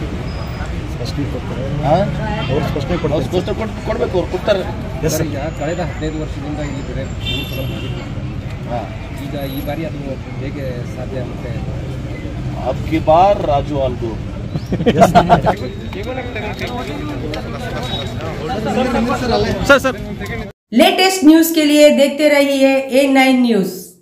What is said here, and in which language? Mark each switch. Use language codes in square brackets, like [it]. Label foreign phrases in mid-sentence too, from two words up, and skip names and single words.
[kn] ಅವ್ರು ಸ್ಪಷ್ಟನೆ ಕೊಡಬೇಕು, ಅವ್ರು ಕೊಡ್ತಾರೆ. ಈಗ ಕಳೆದ 15 ವರ್ಷದಿಂದ ಇಲ್ಲಿ ಬೇರೆ ಈಗ ಈ ಬಾರಿ ಅದು ಹೇಗೆ ಸಾಧ್ಯ ಆಗುತ್ತೆ? [hi] अबकी बार राजू आलगु. [en] latest news [hi] के लिए देखते रहिए A9 न्यूज।